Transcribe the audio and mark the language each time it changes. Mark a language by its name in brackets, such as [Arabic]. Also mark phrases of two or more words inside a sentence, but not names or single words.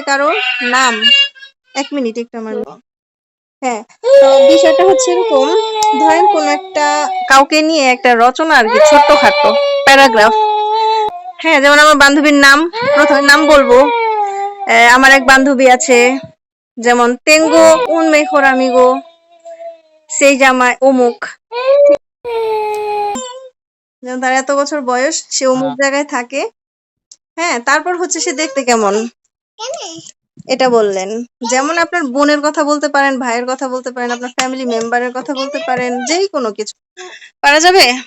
[Bangla] কারো নাম। 1 মিনিট একটু আমার। হ্যাঁ, তো বিষয়টা হচ্ছে এরকম, ধরেন কোন একটা কাউকে নিয়ে একটা রচনা আর কি, ছোট্টখাটো প্যারাগ্রাফ। হ্যাঁ, যেমন আমার বান্ধবীর নাম, প্রথমে নাম বলবো। আমার এক বান্ধবী আছে, যেমন [Spanish] tengo un mejor amigo, se llama [Bangla] অমুক, যেমন তার এত বছর বয়স, সে অমুক জায়গায় থাকে। হ্যাঁ, তারপর হচ্ছে সে দেখতে কেমন, এটা বললেন। যেমন আপনার বোনের কথা বলতে পারেন, ভাইয়ের কথা বলতে পারেন, আপনার ফ্যামিলি মেম্বারের কথা বলতে পারেন, যেই কোনো কিছু পারা যাবে।